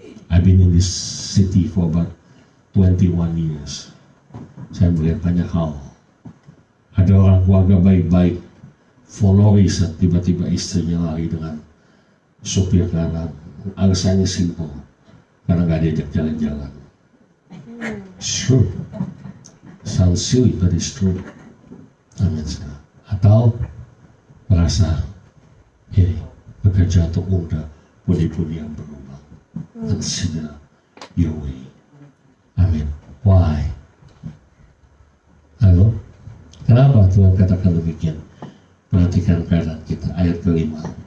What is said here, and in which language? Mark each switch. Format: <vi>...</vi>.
<en>I've been in this city for about 21 years.</en> <id>Saya melihat banyak hal. Ada orang keluarga baik-baik, Flores, tiba-tiba istrinya lari dengan sopir kanan. Alasannya simple, karena nggak diajak jalan-jalan.</id> <en>Sure, sounds silly but it's true.</en> <id>Amin. Atau merasa ini bekerja untuk muda, budi-budi yang berubah.</id> <en>Consider your way. Amin. Why? Halo?</en> <id>Kenapa Tuhan katakan demikian? Perhatikan keadaan kita. Ayat kelima.</id>